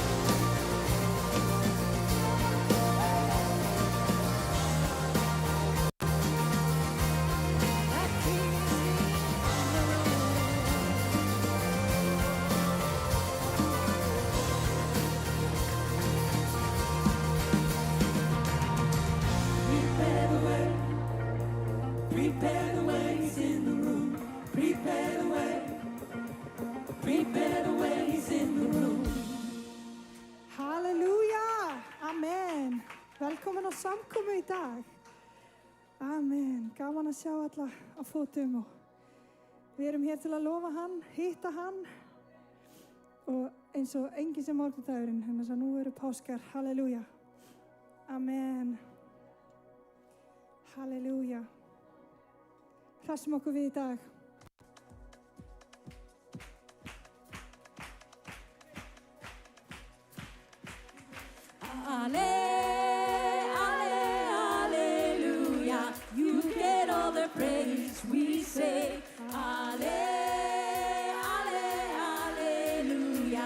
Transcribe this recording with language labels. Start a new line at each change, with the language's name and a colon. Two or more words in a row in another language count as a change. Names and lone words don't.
English: The King is in the Prepare the way. Prepare the way. He's in the room. Prepare the way. Prepare the way. He's in the room.
Icelandic: Halleluja. Amen. Velkomin á samkomu í dag. Amen. Gaman að sjá alla á fótum og við erum hér til að lofa hann, hitta hann og eins og enginn sem morgundagurinn, þannig að nú eru páskar. Halleluja. Amen. Halleluja. Hressum okkur við í dag.
English: Hallelujah. You get all the praise. We say, Hallelujah.